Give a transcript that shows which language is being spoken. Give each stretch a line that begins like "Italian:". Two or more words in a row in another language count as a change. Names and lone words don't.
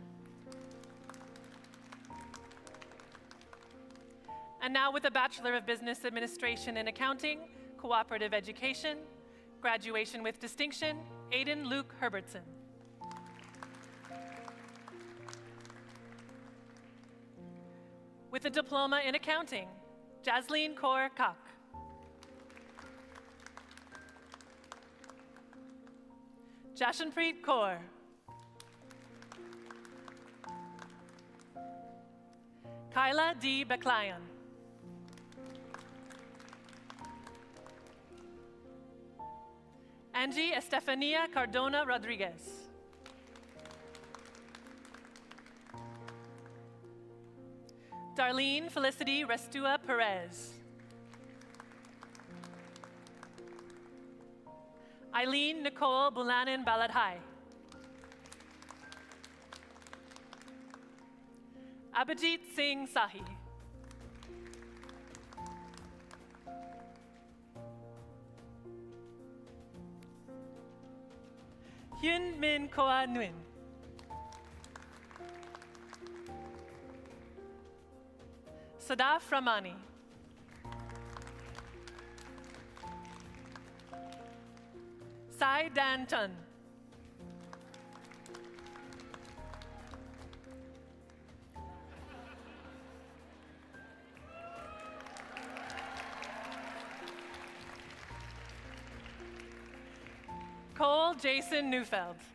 English: And now with a Bachelor of Business Administration and Accounting, Cooperative Education, graduation with distinction, Aiden Luke Herbertson. With a diploma in accounting, Jasleen Kaur Kak. Jashanpreet Kaur. Kyla D. Beklayan. Angie Estefania Cardona Rodriguez. Darlene Felicity Restua Perez. Eileen Nicole Bulanin Baladhai. Abhijit Singh Sahi. Hyun Min Koa Nguyen. Sadaf Ramani. Sai Dan Chun. Cole Jason Neufeld.